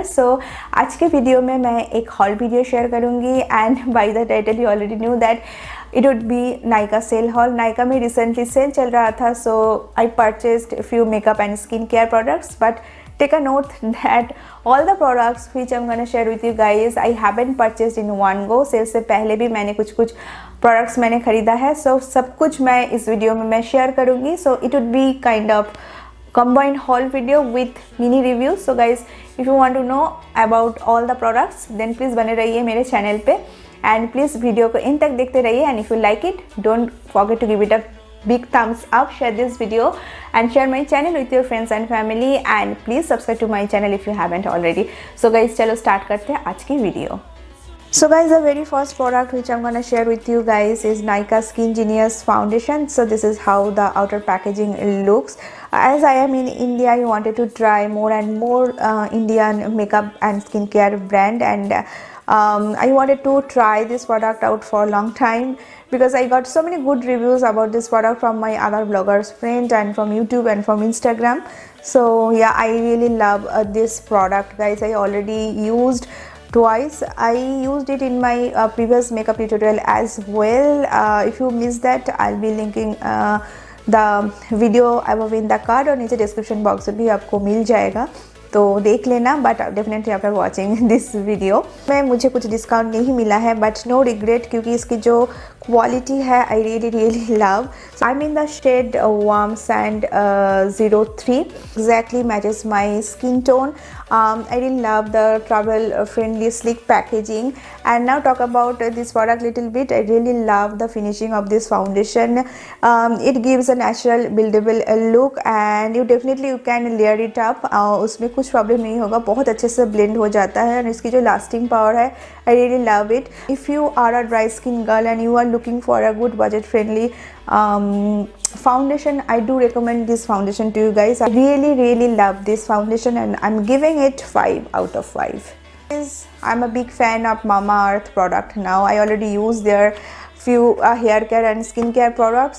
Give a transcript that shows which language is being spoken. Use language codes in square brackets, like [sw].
[en] So [hi] आज के video में मैं एक haul वीडियो शेयर करूँगी [en] and by the title you already knew that it would be Nykaa sale haul. [hi] Nykaa में recently sale चल रहा था, [en] so I purchased a few makeup and skincare products, but take a note that all the products which I'm gonna share with you guys I haven't purchased in one go. [hi] Cell से पहले भी मैंने कुछ products मैंने खरीदा है, so सब कुछ मैं इस वीडियो में मैं शेयर करूँगी. [en] So it would be kind of combined haul video with mini reviews. So guys, if you want to know about all the products then please [hi] बने रहिए मेरे चैनल पे [en] and please [hi] वीडियो को इन तक देखते रहिए. [en] And if you like it, don't forget to give it a big thumbs up, share this video and share my channel with your friends and family, and please subscribe to my channel if you haven't already. [hi] So guys, चलो start करते हैं आज की video. [en] So guys, the very first product which I'm gonna share with you guys is Nykaa Skin Genius Foundation. So this is how the outer packaging looks. As I am in India, I wanted to try more and more Indian makeup and skincare brand, and I wanted to try this product out for a long time because I got so many good reviews about this product from my other bloggers friends and from YouTube and from Instagram. So yeah, I really love this product guys. I already used twice. I used it in my previous makeup tutorial as well. If you missed that, I'll be linking the video above in the card [hi] और नीचे description box में भी आपको मिल जाएगा, तो देख लेना. [en] but definitely after watching this [hi] video में मुझे कुछ डिस्काउंट नहीं मिला है, [en] but no regret [hi] क्योंकि इसकी जो क्वालिटी है [en] I really love. I mean the shade warm sand 03 exactly matches my skin tone. I really love the travel friendly sleek packaging. And now talk about this product little bit. I really love the finishing of this foundation. It gives a natural buildable look and you definitely you can layer it up. [hi] उसमें कुछ problem नहीं होगा, बहुत अच्छे से blend हो जाता है और इसकी जो लास्टिंग पावर है [en] I really love it. If you are a dry skin girl and you are looking for a good budget friendly foundation, I do recommend this foundation to you guys. I really love this foundation and I'm giving it 5 out of 5. I'm a big fan of Mamaearth product now. I already use their few hair care and skincare products.